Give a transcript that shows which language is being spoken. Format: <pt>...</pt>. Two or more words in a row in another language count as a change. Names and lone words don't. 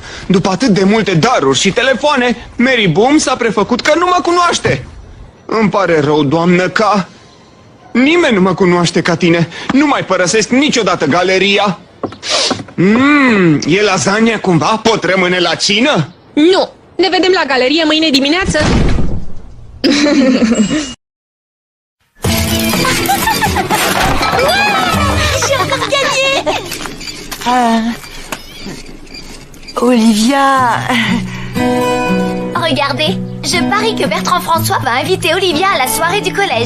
<ro>După atât de multe daruri și telefoane, Mary Boom s-a prefăcut că nu mă cunoaște. Îmi pare rău, doamnă, că nimeni nu mă cunoaște ca tine. Nu mai părăsesc niciodată galeria. E lasagna cumva? Pot rămâne la cină? Nu! Ne vedem la galerie mâine dimineață. Olivia...</ro> <fr>Regardez, je parie que Bertrand François va inviter Olivia à la soirée du collège.</fr>